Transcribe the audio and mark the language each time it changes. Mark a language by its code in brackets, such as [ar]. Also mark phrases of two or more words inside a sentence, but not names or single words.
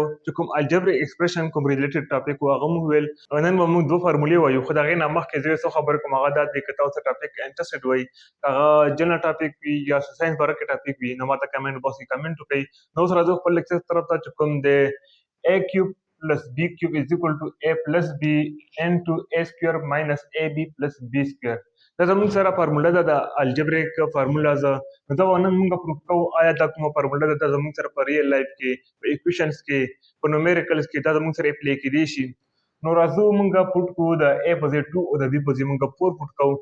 [ps] چې کوم [en] algebraic expression [ps] کوم [en] related topic [ps] و هغه موږ ویل. نن موږ دوه فارمولې وایو، خو دا غي نه مخکې زه څه خبر کوم هغه د کتاب څخه [en] topic interested [ps] وای، هغه [en] general topic [ps] وي یا ساينس باره کې ټاپک وي، نو ماته [en] comment box [ps] کې کمنټ وکړئ. نو سره زه خپل لیکچر طرف ته چې کوم دی [en] a cube plus b cube is equal to a plus b into a square minus ab plus b square. [ps] دا زموږ سره فارمولا ده د [en] algebraic formulas. [ps] نو دا نن موږ پروف کوو آیا دا کومه فارمولا ده زموږ سره په [en] real life [ps] کې، په ایکویشنز کې، په نومیریکلز کې دا زموږ سره اپلای کېدی شي. نو راځو موږ پوټ کوو د a په ځای 2 او د b په ځای موږ 4 پوټ کوو.